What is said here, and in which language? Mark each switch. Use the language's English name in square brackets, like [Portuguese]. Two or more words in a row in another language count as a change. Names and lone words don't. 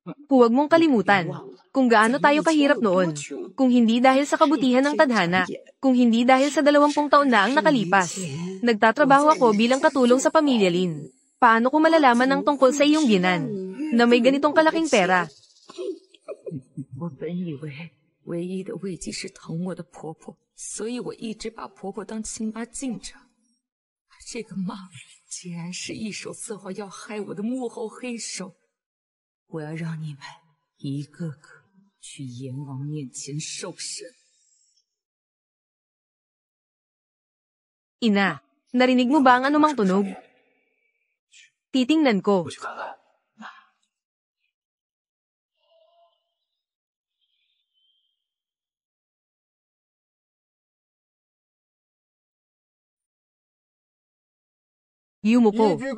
[Filipino] Huwag mong kalimutan kung gaano tayo kahirap noon. Kung hindi dahil sa kabutihan ng tadhana, kung hindi dahil sa 20 taon na ang nakalipas. Nagtatrabaho ako bilang katulong sa pamilya Lin. Paano ko malalaman ng tungkol sa iyong biyenan, na may ganitong kalaking pera? [Chinese] 我本以为唯一的慰藉是疼我的婆婆，所以我一直把婆婆当亲妈敬着。这个妈竟然是一手策划要害我的幕后黑手！我要让你们一个个去阎王面前受审。 [Filipino] Ina, narinig mo ba ang anumang tunog? Titingnan ko. Yumuko.